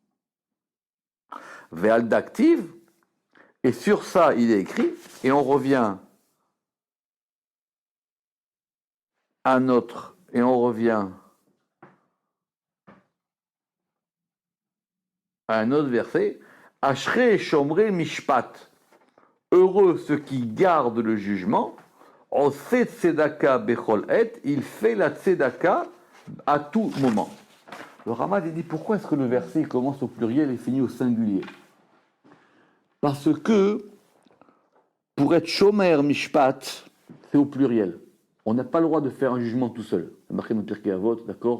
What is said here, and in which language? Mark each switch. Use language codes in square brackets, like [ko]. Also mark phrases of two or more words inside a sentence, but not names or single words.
[fr] Ve'al d'active, et sur ça, il est écrit, et on revient à notre, et on revient à un autre verset, [he] אשרי שומרי משפט, [fr] heureux ceux qui gardent le jugement, [he] עושה צדקה בכל עת, [fr] il fait la tzedaka à tout moment. Le Ramad dit pourquoi est-ce que le verset commence au pluriel et finit au singulier? Parce que pour être [he] שומר משפט, [fr] c'est au pluriel. On n'a pas le droit de faire un jugement tout seul. C'est marqué dans Pirkei Avot, d'accord?